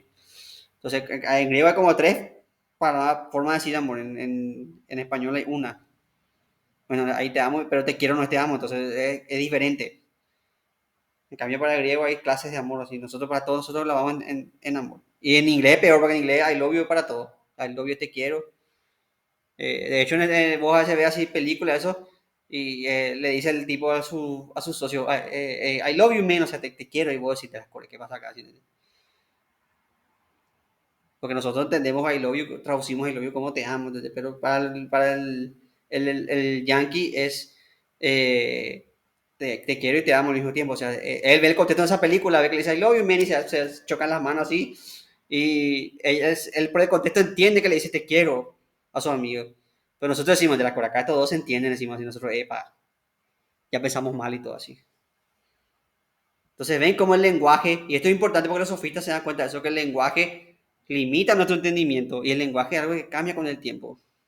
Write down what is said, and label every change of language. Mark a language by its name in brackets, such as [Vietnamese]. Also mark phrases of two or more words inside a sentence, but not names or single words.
[Spanish] Entonces, en griego hay como tres formas de decir amor, en español hay una. Bueno, ahí te amo, pero te quiero no te amo, entonces es diferente. En cambio, para el griego hay clases de amor, así. Nosotros, para todos, nosotros hablamos en amor. Y en inglés peor, porque en inglés [English] I love you [Spanish] para todo. [English] I love you, [Spanish] te quiero. De hecho, vos a veces ves así películas, eso, y le dice el tipo a su socio, [English] I love you, man, [Spanish] o sea, te quiero, y vos decís, ¿qué pasa acá? Porque nosotros entendemos [English] I love you, [Spanish] traducimos [English] I love you [Spanish] como te amo, ¿entendés? Pero para el yankee es te quiero y te amo al mismo tiempo. O sea, él ve el contexto de esa película, ve que le dice [English] I love you, man, [Spanish] y se chocan las manos así. Y él por el contexto entiende que le dice te quiero a su amigo. Pero nosotros decimos, de la coraca todos se entienden, decimos así, nosotros, epa, ya pensamos mal y todo así. Entonces ven cómo el lenguaje, y esto es importante porque los sofistas se dan cuenta de eso, que el lenguaje limita nuestro entendimiento y el lenguaje es algo que cambia con el tiempo.